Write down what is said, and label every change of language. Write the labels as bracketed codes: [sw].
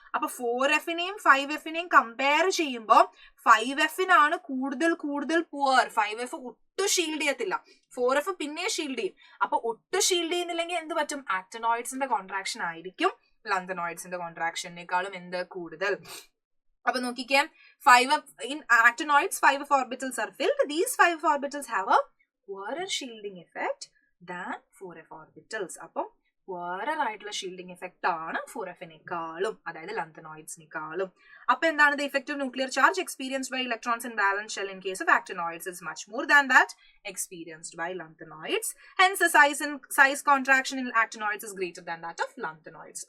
[ml] അപ്പൊ 4Fനെയും 5Fനെയും കമ്പയർ ചെയ്യുമ്പോൾ 5Fനാണ് കൂടുതൽ പുവർ. 5F ഒട്ടും ഷീൽഡ് ചെയ്യത്തില്ല, 4F പിന്നെ ഷീൽഡ് ചെയ്യും. അപ്പൊ ഒട്ടും ഷീൽഡ് ചെയ്യുന്നില്ലെങ്കിൽ എന്ത് പറ്റും? ആക്ടിനോയിഡ്സിന്റെ കോൺട്രാക്ഷൻ ആയിരിക്കും ലന്തനോയിഡ്സിന്റെ കോൺട്രാക്ഷനേക്കാളും എന്ത് കൂടുതൽ. അപ്പൊ നോക്കിക്കേ, [en] 5F in actinoids 5F orbitals are filled. These 5F orbitals have a poorer shielding effect than 4F orbitals. [ml] അപ്പം poorer ആയിട്ടുള്ള ഷീൽഡിംഗ് എഫക്റ്റ് ആണ് 4Fനേക്കാളും, അതായത് ലന്തനോയിഡ്സിനേക്കാളും. അപ്പൊ എന്താണ്? [en] the effective nuclear charge experienced by electrons in valence shell in case of actinoids is much more than that experienced by lanthanoids. Hence the size contraction in actinoids is greater than that of lanthanoids.